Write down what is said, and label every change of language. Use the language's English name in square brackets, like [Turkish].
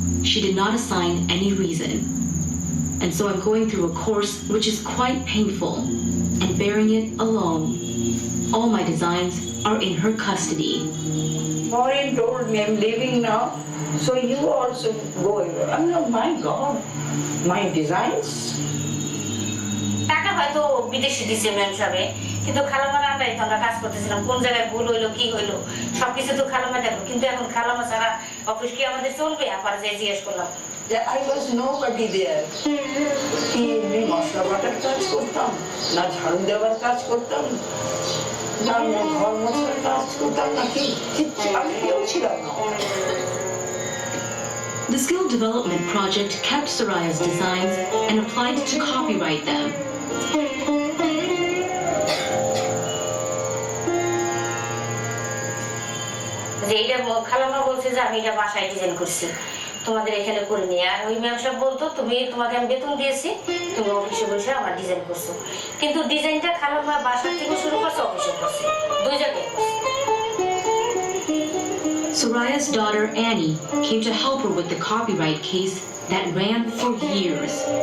[English] She did not assign any reason. And so I'm going through a course which is quite painful and bearing it alone. All my designs are in her custody." Maureen told me, I'm leaving now, so you also go away. I'm like, my God, my designs? [Bangla] টাকা হয়তো বিদেশি দিছে ma'am সাহেব, কিন্তু খালামার আন্ডারে তো আমরা কাজ করতেছিলাম, কোন জায়গায় ভুল হইলো কি হইলো সবকিছু তো খালামা দেখো, কিন্তু এখন খালামা ছাড়া অফিস কি আমাদের চলবে? আবার যে জিজ্ঞেস করলাম, [English] I was nobody there. [Bangla] কি এমনি মশলা বাটার কাজ করতাম, না ঝাড়ু দেওয়ার কাজ করতাম, না ঘর মোছার কাজ করতাম, নাকি কিচ্ছু আমি কেউ ছিলাম না। [English] The Skill Development Project kept Soraya's designs and applied to copyright them. [Bangla] যে এইটা খালামা বলছে যে আমি এটা বাসায় ডিজাইন করছি, তোমাদের এখানে করে নিয়ে। আর ওই ম্যাম সাহেব বলতো, তোমাকে আমি বেতন দিয়েছি, তুমি অফিসে বসে আমার ডিজাইন করছো, কিন্তু ডিজাইনটা খালামা বাসার থেকে শুরু করছে, অফিসে করছে, দুই জায়গায় করছে। [English] Soraya's daughter Annie came to help her with the copyright case that ran for years.